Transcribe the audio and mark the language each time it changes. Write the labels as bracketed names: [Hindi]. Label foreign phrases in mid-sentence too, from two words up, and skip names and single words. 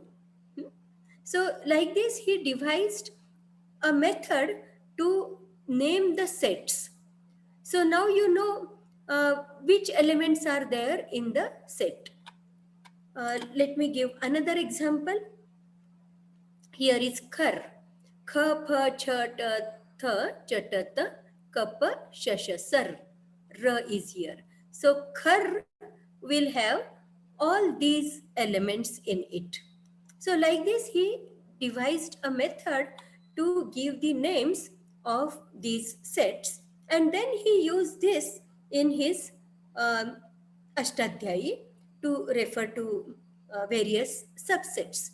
[English] So like this, he devised a method to name the sets. So now you know which elements are there in the set. Let me give another example. Here is khar. Kha, pha, cha, ta, tha, cha, ta, ta, ka, pa, sha, sha, sar. Ra is here. So khar will have all these elements in it. So like this, he devised a method to give the names of these sets, and then he used this in his Ashtadhyayi to refer to various subsets.